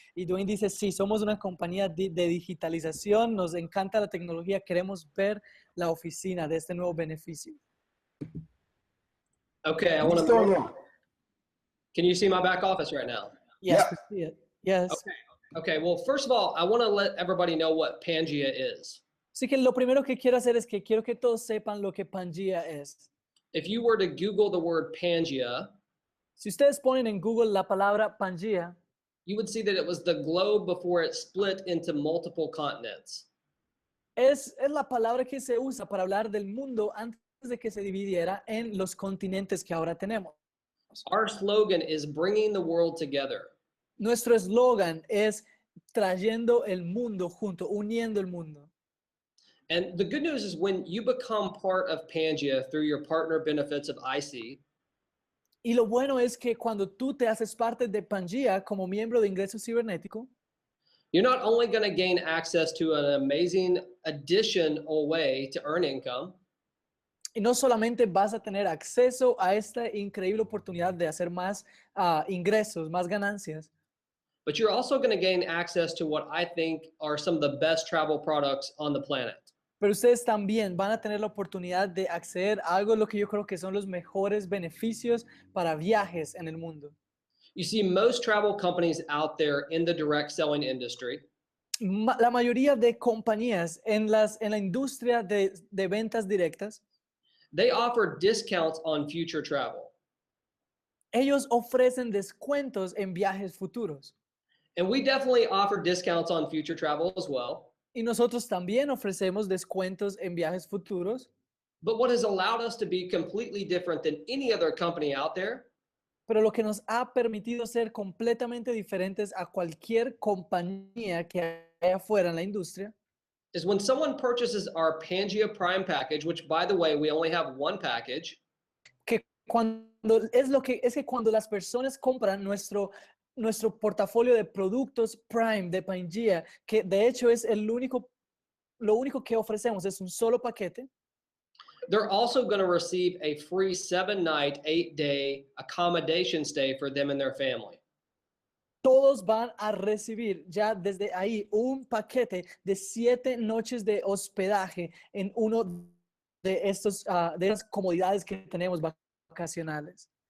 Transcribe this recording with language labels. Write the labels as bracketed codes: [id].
[es] Y Dwayne dice, sí, somos una compañía de digitalización, nos encanta la tecnología, queremos ver la oficina de este nuevo beneficio. [en] Okay, I want to. Can you see my back office right now? Yes, Yeah. we see it. Yes. Okay. Well, first of all, I want to let everybody know what Pangea is. [es] Así que lo primero que quiero hacer es que quiero que todos sepan lo que Pangea es. [en] If you were to Google the word Pangea, [es] Si ustedes ponen en Google la palabra Pangea, [en] you would see that it was the globe before it split into multiple continents. [es] es la palabra que se usa para hablar del mundo antes de que se dividiera en los continentes que ahora tenemos. [en] Our slogan is bringing the world together. [es] Nuestro eslogan es trayendo el mundo junto, uniendo el mundo. [en] And the good news is when you become part of Pangea through your partner benefits of IC, [es] Y lo bueno es que cuando tú te haces parte de Pangea como miembro de Ingreso Cibernético, [en] you're not only going to gain access to an amazing additional way to earn income, [es] y no solamente vas a tener acceso a esta increíble oportunidad de hacer más ingresos, más ganancias, [en] but you're also going to gain access to what I think are some of the best travel products on the planet. [es] pero ustedes también van a tener la oportunidad de acceder a algo de lo que yo creo que son los mejores beneficios para viajes en el mundo. [en] You see, most travel companies out there in the direct selling industry, [es] La mayoría de compañías en la industria de ventas directas, [en] they offer discounts on future travel. [es] ellos ofrecen descuentos en viajes futuros. [en] And we definitely offer discounts on future travel as well. [es] Y nosotros también ofrecemos descuentos en viajes futuros. [en] But what has allowed us to be completely different than any other company out there [es] Pero lo que nos ha permitido ser completamente diferentes a cualquier compañía que haya afuera en la industria [en] is when someone purchases our Pangea Prime package, which by the way, we only have one package, [es] que cuando las personas compran nuestro portafolio de productos Prime de Pangea, que de hecho es lo único que ofrecemos es un solo paquete, [en] they're also going to receive a free 7-night, 8-day accommodation stay for them and their family. [es] todos van a recibir ya desde ahí un paquete de 7 noches de hospedaje en uno de esas comodidades que tenemos vacacionales.